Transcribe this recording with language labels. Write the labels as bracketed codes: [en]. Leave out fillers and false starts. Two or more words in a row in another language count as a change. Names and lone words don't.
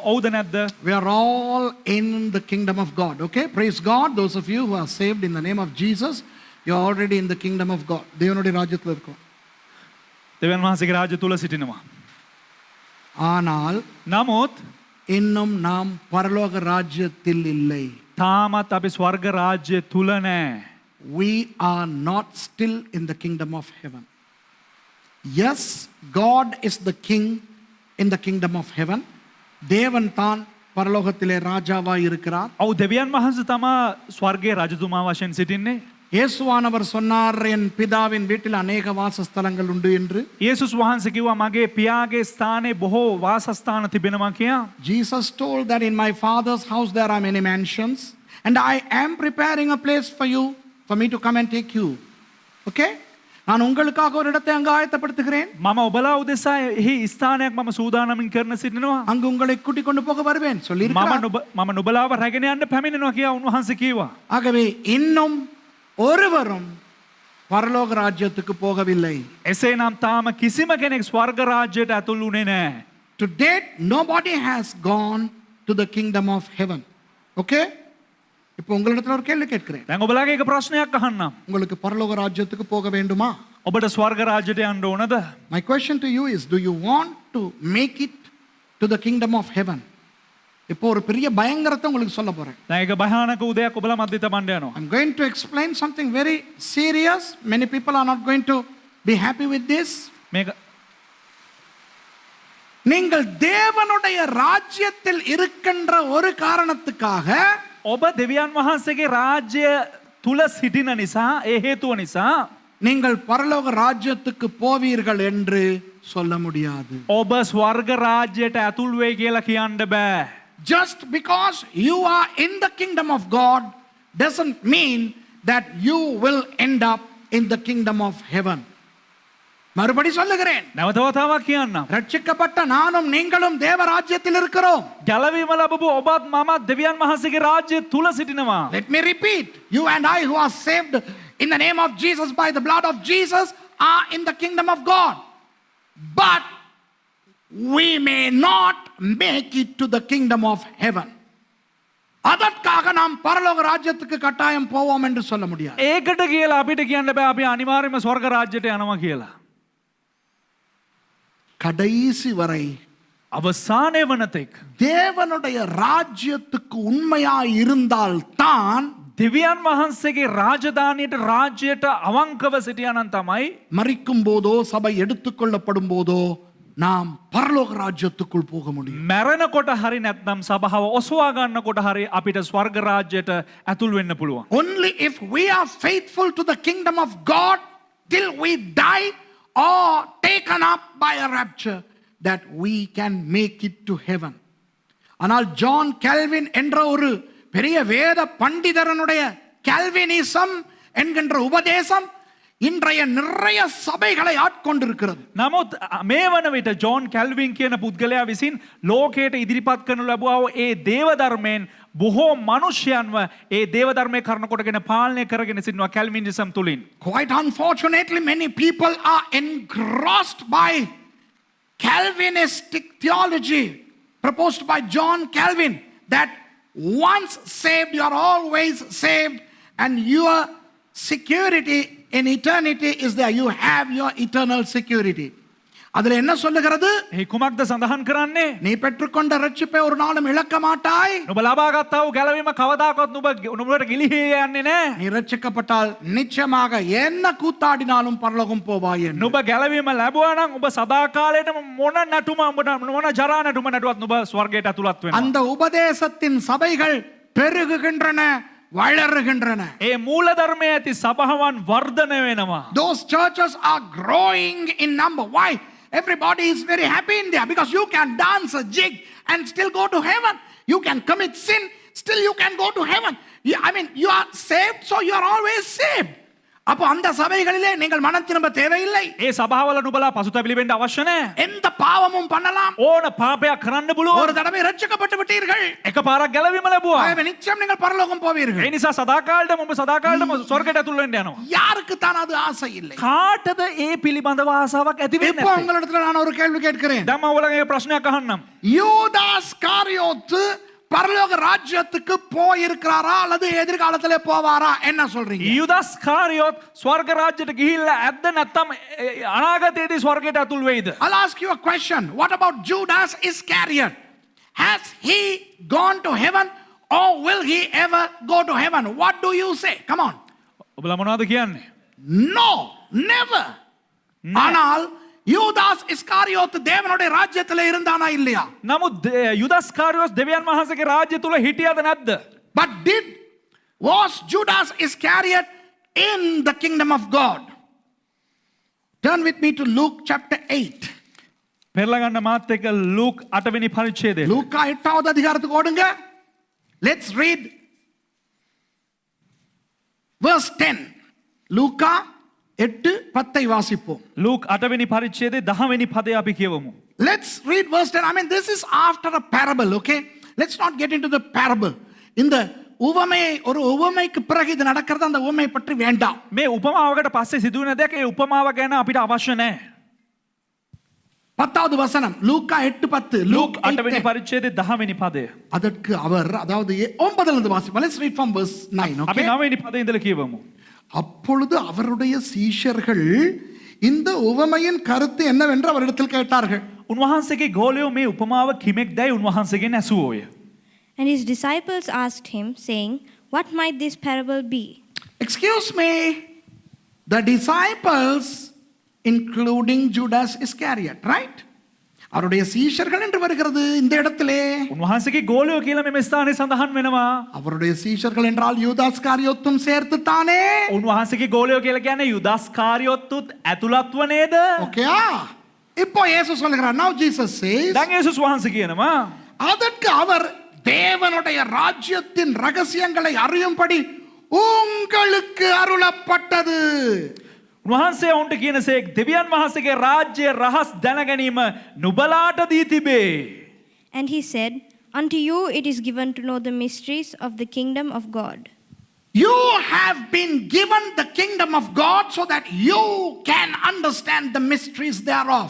[si] ඔව්ද නැද්ද? [en] We are all in the kingdom of God. Okay? Praise God. Those of you who are saved in the name of Jesus, you are already in the kingdom of God. [ta] தேவனுடைய ராஜ்யத்துல இருக்கோம். [si] දෙවියන් වහන්සේගේ රාජ්‍ය තුල සිටිනවා. [ta] ஆனால் [si] නමුත් [ta] இன்னும் நாம் பரலோக ராஜ்யத்தில் இல்லை. [si] තාමත් අපි ස්වර්ග රාජ්‍ය තුල නැහැ. [en] We are not still in the kingdom of heaven. Yes, God is the king in the kingdom of heaven. [ta] தேவன் தான் பரலோகத்திலே ராஜாவாய் இருக்கிறார். [si] ඔව් දෙවියන් වහන්සේ තමයි ස්වර්ගයේ රජතුමා වශයෙන් සිටින්නේ. [ta] இயேசுவானவர் சொன்னார், என் பிதாவின் வீட்டில் அநேக வாசஸ்தலங்கள் உண்டு என்று. [si] යේසුස් වහන්සේ කිව්වා මගේ පියාගේ ස්ථානයේ බොහෝ වාසස්ථාන තිබෙනවා කියලා. [en] Jesus told that in my father's house there are many mansions and I am preparing a place for you, for me to come and take you. Okay? [ta] நான் உங்களுக்காக ஒரு இடத்தை அங்கு ஆயத்தப்படுத்துகிறேன். [si] මම ඔබලා උදෙසා එහි ස්ථානයක් මම සූදානමින් කරන සිටිනවා. [ta] அங்கு உங்களை கூட்டிக் கொண்டு போக வருவேன் சொல்லியிருக்கிறார். [si] මම නුඹලාව රැගෙන යන්න පැමිණෙනවා කියලා උන්වහන්සේ කිව්වා. [ta] ஆகவே இன்னும் ஒருவரும் பரலோக ராஜ்யத்துக்கு போகவில்லை. [si] එසේනම් තාම කිසිම කෙනෙක් ස්වර්ග රාජ්‍යයට ඇතුළු වුණේ නැහැ. [en] To date nobody has gone to the kingdom of heaven. Okay? [ta] இப்போ உங்களிடத்துல ஒரு கேள்வி கேட்கிறேன். [si] දැන් ඔබලාගේ එක ප්‍රශ්නයක් අහන්නම්. [ta] உங்களுக்கு பரலோக ராஜ்யத்துக்கு போக வேண்டுமா? [si] ඔබට ස්වර්ග රාජ්‍යයට යන්න ඕනද? [en] My question to you is, do you want to make it to the kingdom of heaven? [ta] இப்போ ஒரு பெரிய பயங்கரத்தை உங்களுக்கு சொல்ல போறேன். [si] දැන් ඒක භයානක උදයක් ඔබලා මැද්දේ තබන්න යනවා. [en] I'm going to explain something very serious. Many people are not going to be happy with this. [si] මේක [ta] நீங்கள் தேவனுடைய ராஜ்யத்தில் இருக்கின்ற ஒரு காரணத்துக்காக [si] ඔබ දෙවියන් වහන්සේගේ රාජ්‍ය තුල සිටින නිසා ඒ හේතුව නිසා [ta] நீங்கள் பரலோக ராஜ்யத்துக்கு போவீர்கள் என்று சொல்ல முடியாது. [si] ඔබ ස්වර්ග රාජ්‍යයට ඇතුල් වෙයි කියලා කියන්න බෑ. [en] Just because you are in the kingdom of God doesn't mean that you will end up in the kingdom of heaven. [ta] மறுபடி சொல்லுகிறேன். [si] නැවත වතාවක් කියන්නම්. [ta] ரட்சிக்கப்பட்ட நானும் நீங்களும் தேவ ராஜ்யத்தில் இருக்கிறோம். [si] ගැලවීම ලැබපු ඔබත් මමත් දෙවියන් වහන්සේගේ රාජ්‍ය තුල සිටිනවා. [en] Let me repeat. You and I who are saved in the name of Jesus by the blood of Jesus are in the kingdom of God. But we may not make it to the kingdom of heaven. [ta] அதற்காக நாம் பரலோக ராஜ்யத்துக்கு கட்டாயம் போவோம் என்று சொல்ல முடியாது. [si] ඒකට කියලා අපිට කියන්න බෑ අපි අනිවාර්යයෙන්ම ස්වර්ග රාජ්‍යයට යනවා කියලා. [ta] கடைசி வரை [si] අවසානය වනතෙක් [ta] தேவனுடைய ராஜ்யத்துக்கு உண்மையாய் இருந்தால் தான் [si] දෙවියන් වහන්සේගේ රාජධානියට රාජ්‍යයට අවංකව සිටියානම් තමයි [ta] மரிக்கும் போதோ சபை எடுத்துக்கொள்ளப்படும் போதோ நாம் பரலோக ராஜ்யத்துக்குள் போக முடியும். [si] මැරෙනකොට හරි නැත්නම් සභාව ඔසවා ගන්නකොට හරි අපිට ස්වර්ග රාජ්‍යයට ඇතුල් වෙන්න පුළුවන්. [en] Only if we are faithful to the kingdom of God till we die or taken up by a rapture that we can make it to heaven. [ta] ஆனால் ஜான் கால்வின் என்ற ஒரு பெரிய வேத பண்டிதரனுடைய கால்வினிசம் என்கின்ற உபதேசம் இன்றைய நிறைய சபைகளை ஆட்கொண்டிருக்கிறது. [si] නමුත් මේ වන විට ජෝන් කැල්වින් කියන පුද්ගලයා විසින් ලෝකයට ඉදිරිපත් කරනු ලැබුවා වූ ඒ දේවධර්මයෙන් බොහෝ මනුෂ්‍යයන්ව ඒ දේවධර්මයේ කරන කොටගෙන පාලනය කරගෙන සිටිනවා කැල්විනිසම් තුලින්. [en] Quite unfortunately, many people are engrossed by Calvinistic theology proposed by John Calvin that once saved, you are always saved, and your security in eternity is there. You have your eternal security. [ta] அதில் என்ன சொல்லுகிறது? [si] ඒ කුමක්ද සඳහන් කරන්නේ? [ta] நீ பெற்றுக்கொண்ட ரட்சிப்பை ஒரு நாளும் இழக்க மாட்டாய். [si] නුඹ ලබා ගත්තා වූ ගැලවීම කවදාකවත් නුඹට ගිලිහී යන්නේ නැහැ. [ta] நீ ரட்சிக்கப்பட்டால் நிச்சயமாக என்ன கூத்தாடினாலும் பரலோகம் போவாய் என்று. [si] නුඹ ගැලවීම ලැබුවා නම් ඔබ සදාකාලයටම මොන නටුම ඔබට මොන ජරා නටුම නටුවත් නුඹ ස්වර්ගයට ඇතුළත් වෙනවා. [ta] அந்த உபதேசத்தின் சபைகள் பெருகுகின்றன, வளருகின்றன. [si] ඒ මූල ධර්මයේ ඇති සභාවන් වර්ධනය වෙනවා. [en] Those churches are growing in number. Why? Everybody is very happy in there because you can dance a jig and still go to heaven. You can commit sin, still you can go to heaven. I mean, you are saved, so you are always saved. [ta] அப்போ அந்த சபைகளிலே நீங்கள் மனம் திரும்ப தேவையில்லை. [si] ඒ සභාවල නුඹලා පසුතැවිලි වෙන්න අවශ්‍ය නැහැ. [ta] எந்த பாவமும் பண்ணலாம். [si] ඕන පාපයක් කරන්න පුළුවන්. [ta] ஒரு தடவை ரட்சிக்கப்பட்டு விட்டீர்கள். [si] එකපාරක් ගැලවීම ලැබුවා. [ta] ஆகவே நிச்சயம் நீங்கள் பரலோகம் போவீர்கள். [si] ඒ නිසා සදාකාලයටම ඔබ සදාකාලයටම ස්වර්ගයට ඇතුල් වෙන්න යනවා. [ta] யாருக்கு தான் அது ஆசை இல்லை? [si] කාටද ඒ පිළිබඳව ආසාවක් ඇති වෙන්නේ [ta] இப்போ [si] නැත්තේ? [ta] உங்களிடத்துல நான் ஒரு கேள்வி கேட்கிறேன். [si] දැන් මම ඔයගොල්ලන්ගේ ප්‍රශ්නයක් අහන්නම්. [ta] யூதாஸ் காரியோத்து பரலோக ராஜ்யத்துக்கு போயிருக்கிறாரா அல்லது எதிர்காலத்திலே போவாரா? என்ன சொல்றீங்க? [si] යුදස් කාරියොත් ස්වර්ග රාජ්‍යයට ගිහිල්ලා ඇද්ද නැත්නම් අනාගතයේදී ස්වර්ගයට ඇතුල් වෙයිද? [en] I'll ask you a question. What about Judas Iscariot? Has he gone to heaven or will he ever go to heaven? What do you say? Come on. [si] ඔබලා මොනවද කියන්නේ? [en] No, never. [ta] ஆனால் யூதாஸ் இஸ்காரியோத் தேவனுடைய ராஜ்யத்திலே இருந்தானா இல்லையா? [si] නමුත් යුදස් කාරියොස් දෙවියන් වහන්සේගේ රාජ්‍ය තුල හිටියද නැද්ද? [en] But was Judas Iscariot in the kingdom of God? Turn with me to Luke chapter 8. [si] පෙරලා ගන්න මාත් එක්ක ලූක් 8 වෙනි පරිච්ඡේදය. [ta] லூக்கா 8வது அதிகாரத்துக்கு ஓடுங்க. [en] Let's read verse 10. [ta] லூக்கா 8:10 வாசிப்போம். [si] ලූක් 8 වෙනි පරිච්ඡේදයේ 10 වෙනි පදය අපි කියවමු. [en] Let's read verse 10. I mean, this is after a parable, okay? Let's not get into the parable. [ta] இந்த உவமையை ஒரு உவமைக்கு பிறகு இது நடக்கிறது, அந்த உவமை பற்றி வேண்டாம். [si] මේ උපමාවකට පස්සේ සිදුවෙන දෙයක් ඒ උපමාව ගැන අපිට අවශ්‍ය නැහැ. [ta] 10வது வசனம் லூக்கா 8:10. [si] ලූක් 8 වෙනි පරිච්ඡේදයේ 10 වෙනි පදය. [ta] அதற்கு அவர், அதாவது 9ல இருந்து வாசிப்போம். [en] Let's read from verse 9, [si] අපි [en] okay? [si] 9 වෙනි පදේ ඉඳලා කියවමු. [ta] அப்பொழுது அவருடைய சீஷர்கள் இந்த உவமையின் கருத்து என்னவென்று அவரிடத்தில் கேட்டார்கள். [si] උන්වහන්සේගේ ගෝලයෝ මේ උපමාව කිමෙක්දයි උන්වහන්සේගෙන් ඇසුවෝය. [en] And his disciples asked him, saying, What might this parable be? Excuse me, the disciples including Judas Iscariot, right? [ta] அவருடைய சீஷர்கள் என்று வருகிறது இந்த இடத்திலே. [si] උන්වහන්සේගේ ගෝලයෝ කියලා මේ ස්ථානයේ සඳහන් වෙනවා. [ta] அவருடைய சீஷர்கள் என்றால் யூதாஸ் காரியோத்தும் சேர்த்து தானே. [si] උන්වහන්සේගේ ගෝලයෝ කියලා කියන්නේ යුදස් කාරියොත්තුත් ඇතුළත්ව නේද? [ta] ஓகேயா? இப்போ இயேசு சொல்கிறார். [en] Now Jesus says, [si] දැන් යේසුස් වහන්සේ කියනවා [ta] அதற்கு அவர் தேவனுடைய ராஜ்யத்தின் ரகசியங்களை அறியும்படி உங்களுக்கு அருளப்பட்டது. [si] උන්වහන්සේ ඔවුන්ට කියනසේක් දෙවියන් වහන්සේගේ රාජ්‍ය රහස් දැනගැනීම නුබලාට දී තිබේ. [en] And he said, Unto you it is given to know the mysteries of the kingdom of God. You have been given the kingdom of God so that you can understand the mysteries thereof.